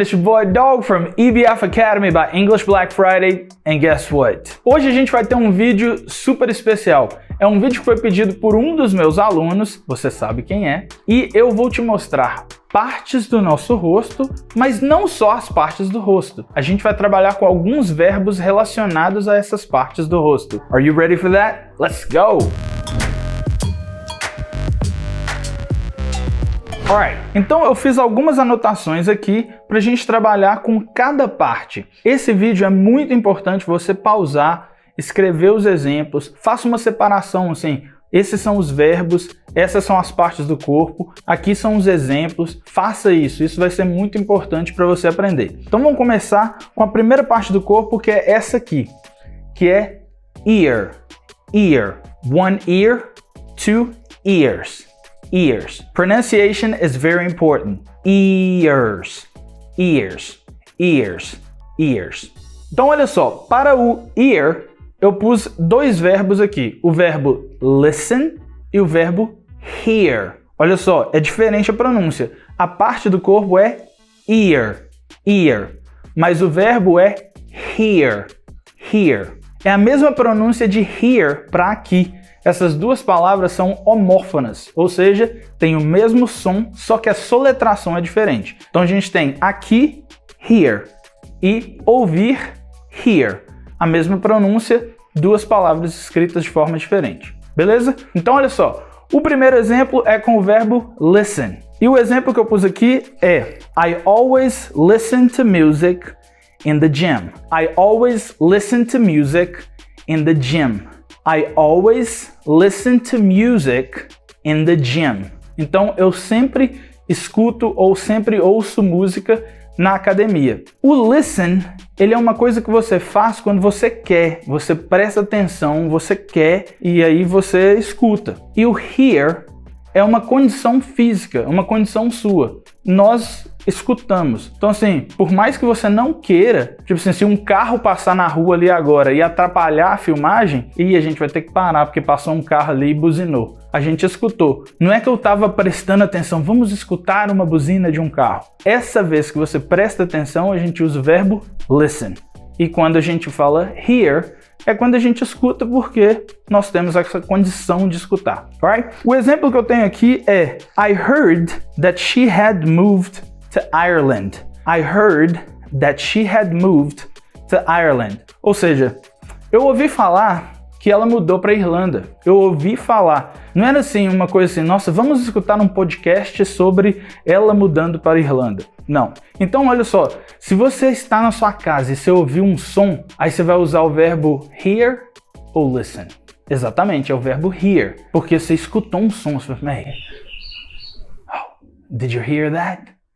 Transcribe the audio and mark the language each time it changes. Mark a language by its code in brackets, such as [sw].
[en] It's your boy Dog from EBF Academy by English Black Friday. And guess what? [pt] Hoje a gente vai ter um vídeo super especial. É um vídeo que foi pedido por um dos meus alunos, você sabe quem é, e eu vou te mostrar partes do nosso rosto, mas não só as partes do rosto. A gente vai trabalhar com alguns verbos relacionados a essas partes do rosto. [en] Are you ready for that? Let's go! [pt] Alright, então eu fiz algumas anotações aqui para a gente trabalhar com cada parte. Esse vídeo é muito importante você pausar, escrever os exemplos, faça uma separação assim, esses são os verbos, essas são as partes do corpo, aqui são os exemplos, faça isso vai ser muito importante para você aprender. Então vamos começar com a primeira parte do corpo, que é essa aqui, que é [en] ear, ear, one ear, two ears. Ears. Pronunciation is very important. Ears, ears, ears, ears. [pt] Então olha só, para o ear, eu pus dois verbos aqui. O verbo listen e o verbo hear. Olha só, é diferente a pronúncia. A parte do corpo é ear, ear. Mas o verbo é hear, hear. É a mesma pronúncia de hear para aqui. Essas duas palavras são homófonas, ou seja, tem o mesmo som, só que a soletração é diferente. Então a gente tem aqui, hear, e ouvir, hear. A mesma pronúncia, duas palavras escritas de forma diferente. Beleza? Então olha só, o primeiro exemplo é com o verbo listen. E o exemplo que eu pus aqui é [en] I always listen to music in the gym. I always listen to music in the gym. I always listen to music in the gym. [pt] Então, eu sempre escuto ou sempre ouço música na academia. O listen, ele é uma coisa que você faz quando você quer, você presta atenção, você quer e aí você escuta. E o hear é uma condição física, uma condição sua. Nós escutamos. Então assim, por mais que você não queira, tipo assim, se um carro passar na rua ali agora e atrapalhar a filmagem, e a gente vai ter que parar porque passou um carro ali e buzinou. A gente escutou. Não é que eu estava prestando atenção, vamos escutar uma buzina de um carro. Essa vez que você presta atenção, a gente usa o verbo listen. E quando a gente fala hear, é quando a gente escuta porque nós temos essa condição de escutar. [en] Right? [pt] O exemplo que eu tenho aqui é [en] I heard that she had moved to Ireland. I heard that she had moved to Ireland. [pt] Ou seja, eu ouvi falar que ela mudou para a Irlanda. Eu ouvi falar. Não era assim uma coisa assim, nossa, vamos escutar um podcast sobre ela mudando para a Irlanda. Não. Então olha só, se você está na sua casa e você ouvir um som, aí você vai usar o verbo hear ou listen. Exatamente, é o verbo hear, porque você escutou um som. Você fala, [en] hey, oh, did you hear that?